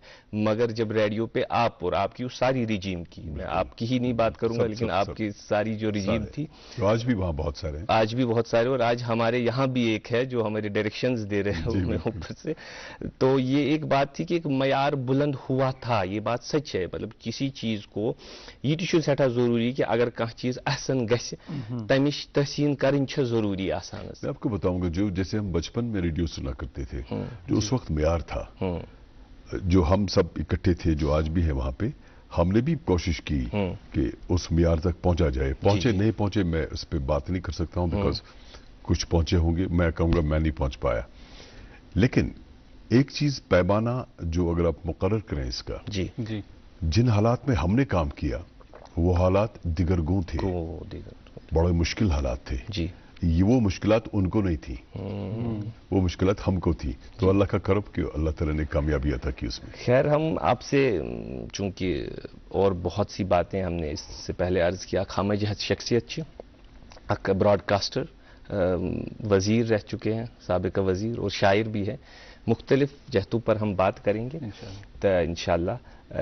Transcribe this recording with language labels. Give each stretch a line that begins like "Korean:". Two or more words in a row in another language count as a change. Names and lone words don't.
Urdu: مگر جب ریڈیو پہ آپ اور آپ کی اس ساری رجیم کی, میں آپ کی ہی نہیں بات کروں گا لیکن آپ کی ساری جو رجیم تھی, آج بھی وہاں بہت سارے ہیں, آج بھی بہت سارے, اور آج ہمارے یہاں بھی ایک ہے جو ہمارے ڈائریکشنز دے رہے ہیں اوپر سے. تو یہ ایک بات تھی کہ ایک معیار بلند ہوا تھا, یہ بات سچ ہے. مطلب کسی چیز کو
Kashmiri: یہ تہ سٹھا ضروری کہ اگر کانٛہہ چیز احسن گژھِ تمِچ تحسین کرٕنۍ چھِ ضروری آسان.
Urdu: میں آپ کو بتاؤں گا جو جیسے ہم بچپن میں ریڈیو سنا کرتے تھے, جو اس وقت معیار تھا, جو ہم سب اکٹھے تھے جو آج بھی ہے وہاں پہ, ہم نے بھی کوشش کی کہ اس معیار تک پہنچا جائے. پہنچے نہیں پہنچے میں اس پہ بات نہیں کر سکتا ہوں, بیکاز کچھ پہنچے ہوں گے, میں کہوں گا میں نہیں پہنچ پایا. لیکن ایک چیز پیمانہ جو اگر آپ مقرر کریں اس کا, جن حالات میں ہم نے کام کیا وہ حالات دیگر گوں تھے, بڑے مشکل حالات تھے. یہ وہ مشکلات ان کو نہیں تھی، وہ مشکلات ہم کو تھی، تو اللہ کا کرم کہ اللہ تعالیٰ نے کامیابی عطا کی اس میں. خیر ہم آپ سے چونکہ اور بہت سی باتیں ہم نے اس سے پہلے عرض کیا، خامہ جہت شخصیت اک براڈکاسٹر، وزیر رہ چکے ہیں، سابق وزیر اور شاعر بھی ہے، مختلف جہتوں پر ہم بات کریں گے تو ان شاء اللہ.